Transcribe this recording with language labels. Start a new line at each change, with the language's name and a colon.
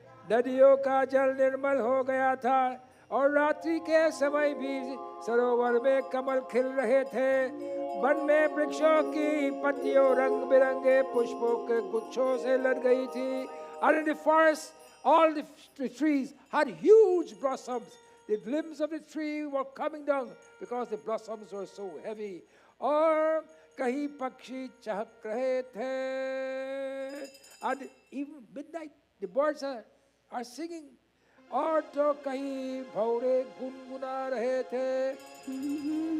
Hindi: नदियों का जल निर्मल हो गया था और रात्रि के समय भी सरोवर में कमल खिल रहे थे। वन में वृक्षों की पत्तियों रंग बिरंगे पुष्पों के गुच्छों से लद गई थी।
English: And in the forest, all the trees had huge blossoms. The limbs of the tree were coming down because the blossoms were so heavy.
Hindi: और कहीं पक्षी चहक रहे थे।
English: And even midnight, the birds are singing.
Hindi: और तो कहीं भौरे गुनगुना रहे थे।